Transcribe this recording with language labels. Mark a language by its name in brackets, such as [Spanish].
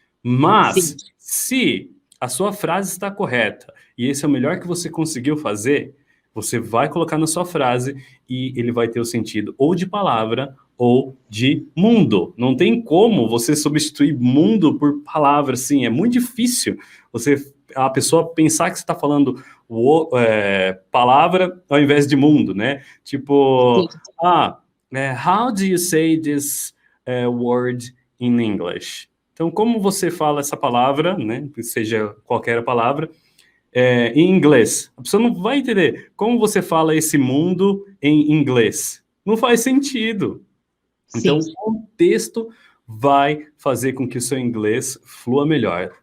[Portuguese] Mas, se a sua frase está correta e esse é o melhor que você conseguiu fazer, você vai colocar na sua frase e ele vai ter o sentido ou de palavra ou de mundo. Não tem como você substituir mundo por palavra, assim, é muito difícil a pessoa pensar que você está falando palavra ao invés de mundo, né? sim. Tipo, [English] how do you say this word in English? [Portuguese] Então, como você fala essa palavra, né, que seja qualquer palavra, em inglês? A pessoa não vai entender como você fala esse mundo em inglês. Não faz sentido. Então, Sim. o contexto vai fazer com que o seu inglês flua melhor.